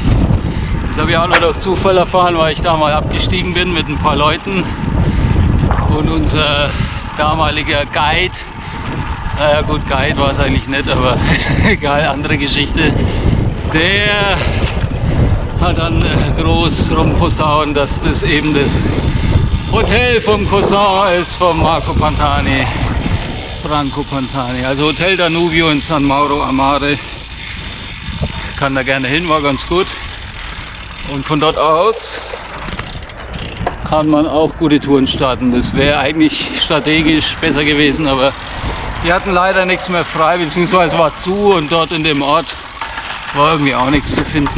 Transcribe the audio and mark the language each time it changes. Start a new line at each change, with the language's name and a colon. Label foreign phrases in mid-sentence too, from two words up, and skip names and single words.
German: Das habe ich auch noch durch Zufall erfahren, weil ich da mal abgestiegen bin mit ein paar Leuten und unser damaliger Guide, naja gut, Guide war es eigentlich nicht, aber egal, andere Geschichte. Der hat dann groß rumposaunt, dass das eben das Hotel vom Cousin ist, vom Marco Pantani, Franco Pantani. Also Hotel Danubio in San Mauro a Mare. Kann da gerne hin, war ganz gut. Und von dort aus kann man auch gute Touren starten. Das wäre eigentlich strategisch besser gewesen, aber die hatten leider nichts mehr frei, beziehungsweise war zu und dort in dem Ort war irgendwie auch nichts zu finden.